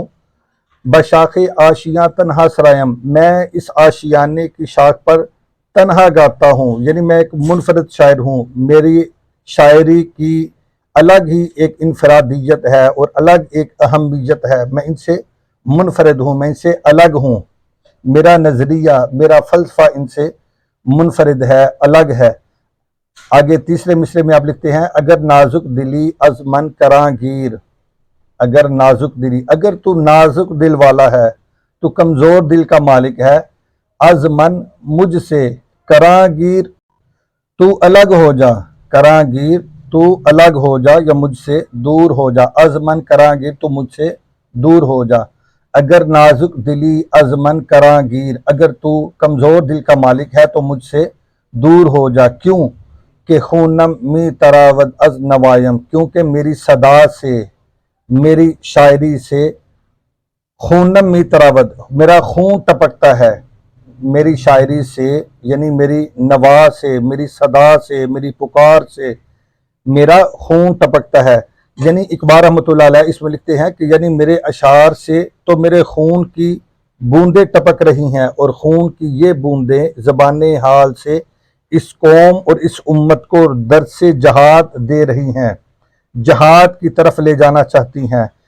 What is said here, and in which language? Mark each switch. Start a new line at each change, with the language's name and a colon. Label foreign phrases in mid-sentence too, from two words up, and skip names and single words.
Persian: بشاخ آشیاں تنہا سرایم،
Urdu: میں اس آشیانے کی شاخ پر تنہا گاتا ہوں، یعنی میں ایک منفرد شاعر ہوں، میری شاعری کی الگ ہی ایک انفرادیت ہے اور الگ ایک اہمیت ہے، میں ان سے منفرد ہوں، میں ان سے الگ ہوں، میرا نظریہ، میرا فلسفہ ان سے منفرد ہے، الگ ہے۔ آگے تیسرے مصرعے میں آپ لکھتے ہیں:
Persian: اگر نازک دلی از من کراں گیر، اگر نازک دلی،
Urdu: اگر تو نازک دل والا ہے، تو کمزور دل کا مالک ہے،
Persian: از من
Urdu: مجھ سے،
Persian: کراں گیر
Urdu: تو الگ ہو جا،
Persian: کراں گیر
Urdu: تو الگ ہو جا یا مجھ سے دور ہو جا،
Persian: از من کراں گیر
Urdu: تو مجھ سے دور ہو جا۔
Persian: اگر نازک دلی از من کراں گیر،
Urdu: اگر تو کمزور دل کا مالک ہے تو مجھ سے دور ہو جا۔ کیوں؟
Persian: کہ خونم می تراود از نوایم،
Urdu: کیونکہ میری صدا سے، میری شاعری سے،
Persian: خونم می تراود،
Urdu: میرا خون ٹپکتا ہے، میری شاعری سے یعنی میری نوا سے، میری صدا سے، میری پکار سے میرا خون ٹپکتا ہے۔ یعنی اقبال رحمۃ اللہ علیہ اس میں لکھتے ہیں کہ یعنی میرے اشعار سے تو میرے خون کی بوندیں ٹپک رہی ہیں، اور خون کی یہ بوندیں زبان حال سے اس قوم اور اس امت کو درس جہاد دے رہی ہیں، جہاد کی طرف لے جانا چاہتی ہیں۔